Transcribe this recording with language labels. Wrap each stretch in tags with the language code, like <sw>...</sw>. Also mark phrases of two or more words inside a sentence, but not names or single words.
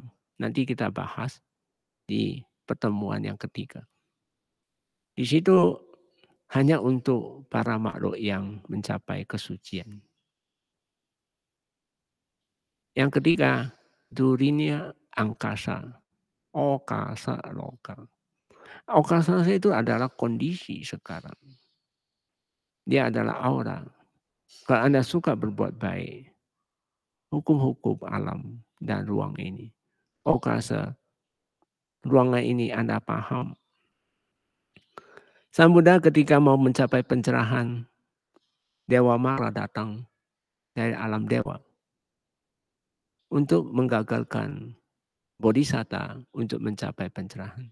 <id>Nanti kita bahas di pertemuan yang ketiga. Di situ hanya untuk para makhluk yang mencapai kesucian. Yang ketiga, durinya angkasa.</id> <pi>Okasa loka.</pi> <id>Okasa itu adalah kondisi sekarang. Dia adalah aura. Kalau Anda suka berbuat baik, hukum-hukum alam dan ruang ini. Okasa, ruangan ini Anda paham. Sang Buddha ketika mau mencapai pencerahan, Dewa Mara datang dari alam dewa untuk menggagalkan Bodhisatta untuk mencapai pencerahan.</id>